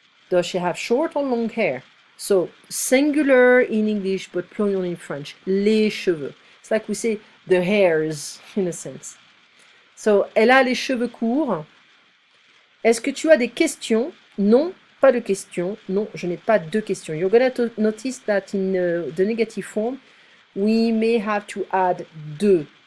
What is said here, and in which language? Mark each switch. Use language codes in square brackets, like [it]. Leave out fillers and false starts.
[en] Does she have short or long hair? So singular in English but plural in French. [fr] Les cheveux. [en] It's like we say the hairs in a sense. [fr] So elle a les cheveux courts. Est-ce que tu as des questions? Non, pas de questions. Non, je n'ai pas de questions. [en] You're going to notice that in the negative form, we may have to add de.